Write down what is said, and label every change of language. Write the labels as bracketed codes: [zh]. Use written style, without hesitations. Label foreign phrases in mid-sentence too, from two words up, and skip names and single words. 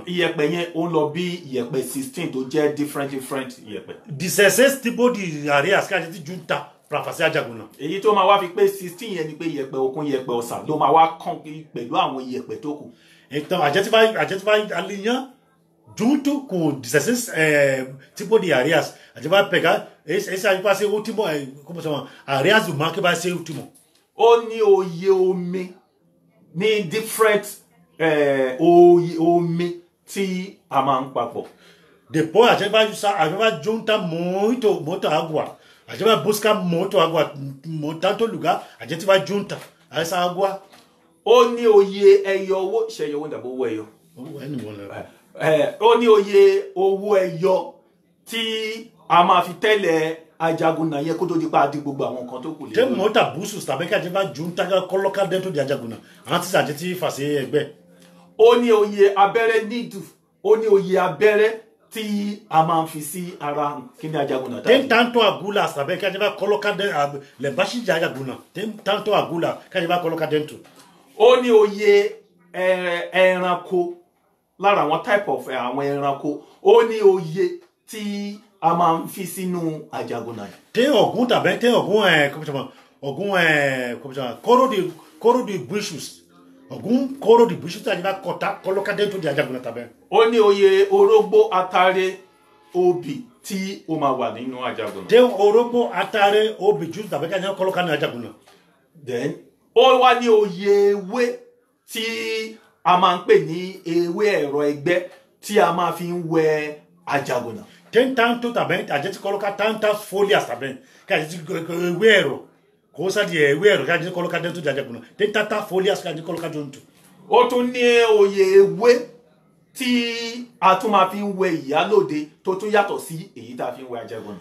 [yo] Iyẹ̀pẹ̀ yẹn ó lọ bí iyẹ̀pẹ̀ 16 tó jẹ́ different iyẹ̀pẹ̀. [pt] 16 tipos de areias que a gente junta para fazer Ajagunna. [yo] Èyí tó máa wá fi pé 16 yẹn ni pé iyẹ̀pẹ̀ òkun iyẹ̀pẹ̀ ọ̀sà ló máa wá kàn pẹ̀lú àwọn iyẹ̀pẹ̀ tó kù. [pt] Então a gente vai alinhar junto com 16 tipos de areias. A gente vai pegar esse aí vai ser o último, como chama? Areias do mar que vai ser o último. [yo] Ó ní oyè omi ní different oyè omi tí a máa ń papọ̀. [pt] Depois a gente vai juntar muito água. A gente vai buscar muito água, tanto lugar, a gente vai juntar essa água. [yo] Ó ní oyè ẹyọ owó ṣe ẹyọ owó ìdàbò owó ẹyọ. Ó ní oyè owó ẹyọ tí a máa fi tẹ́lẹ̀ Ajagunna yẹn kó tó di pa di gbogbo àwọn nǹkan tó kù lé. [pt] Tem muita bustos também que a gente vai juntar, colocar dentro de Ajagunna antes a gente fazer ẹgbẹ́. [yo] Ó ní oyè abẹ́rẹ́ needle, ó ní oyè abẹ́rẹ́ tí a máa fi sí ara kíní Ajagunna. [pt] Tem tanto agulhas também que a gente vai colocar embaixo de Ajagunna. Tem tanto agulha que a gente vai colocar dentro. [yo] Ó ní oyè ẹranko lára àwọn [en] type of [yo] àwọn ẹranko, ó ní oyè tí a máa fi sínú Ajagunna. [pt] Tem algum também, tem algum como chama? Algum como chama? Couro de bichos. Algum couro de bichos que a gente vai cortar, colocar dentro de Ajagunna também. [yo] Ó ní oyè orógbó atare obì tí ó máa wà nínú Ajagunna. [pt] Tem [yo] orógbó atare obì [pt] juice também que a gente vai colocar no Ajagunna. [yo] Then ó wá ní oyè ewé tí a máa ń pè ní ewé ẹ̀rọ ẹgbẹ́ tí a máa fi ń wẹ Ajagunna. [pt] Tem tanto também, a gente coloca tantas folhas também, que a gente coisa de ewé que a gente coloca dentro de Ajagunna. Tem tantas folhas que a gente coloca junto. [yo] Ó tún ní oyè ewé tí a tún máa fi ń wẹ Ìyálóde tó tún yàtọ̀ sí èyí tá a fi ń wẹ Ajagunna.